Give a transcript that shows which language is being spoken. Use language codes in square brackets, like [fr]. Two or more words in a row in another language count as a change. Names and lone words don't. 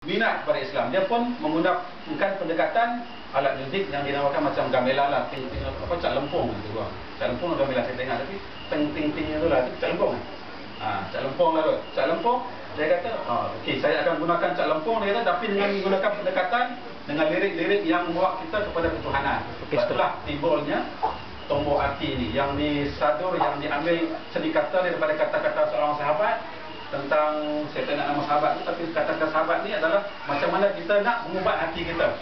[ms] minat kepada Islam. Dia pun menggunakan pendekatan alat muzik yang dinamakan macam gamelan lah, cak lempung tu bang. Cak lempung gamelan saya tengok, tapi ting-ting-tingnya tu lah, tu cak lempung. Cak lempung lah tu. Cak lempung, dia kata, okey, saya akan gunakan cak lempung, dia kata, tapi dengan menggunakan pendekatan dengan lirik-lirik yang membawa kita kepada ketuhanan. Itulah timbulnya Tombok Hati ni, yang disadur, yang diambil seni kata daripada kata-kata seorang sahabat tentang, saya tak nak nama sahabat tu, tapi kata-kata sahabat ni adalah macam mana kita nak mengubat hati kita.